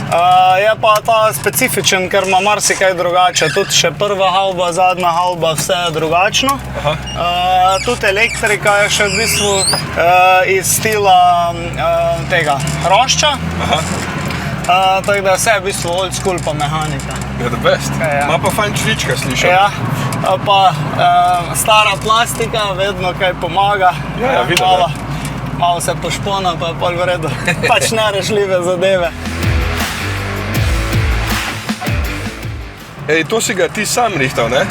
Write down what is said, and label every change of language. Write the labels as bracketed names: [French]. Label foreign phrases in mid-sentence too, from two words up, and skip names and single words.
[Slovenian] Je pa ta specifičen, ker ima marsikaj drugače, tudi še prva havba, zadnja havba, vse je drugačno. Tudi elektrika je še v bistvu iz stila tega hrošča. Tako da vse je v bistvu [English] old school [Slovenian] pa mehanika. [English] Je the best. [Slovenian] Ja. Ima pa fajn čvička, slišal. Ja, pa stara plastika vedno kaj pomaga. Ja, vidim, Malo se pošpona, pa je pol v redu. Pač nerešljive zadeve. Ej, to si ga ti sam rihtal, ne?